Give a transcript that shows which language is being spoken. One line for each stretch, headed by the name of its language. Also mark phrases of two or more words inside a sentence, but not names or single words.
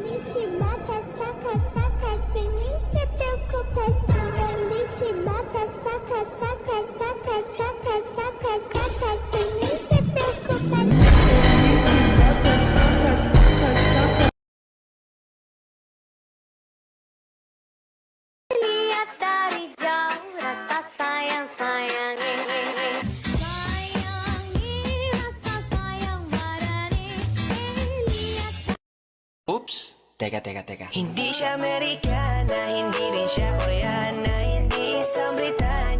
Portuguese: te mata, saca, saca, sem nem ter preocupação. Ele te mata, saca, saca, saca, saca, saca, saca, sem nem ter preocupação.
Malay: Lihat dari jauh rasa sayang sayangi. Sayangi rasa sayang marani. Lihat.
Filipino: Oops! Teka. Hindi siya Amerikana, hindi rin siya Koreana, hindi isang Britanya.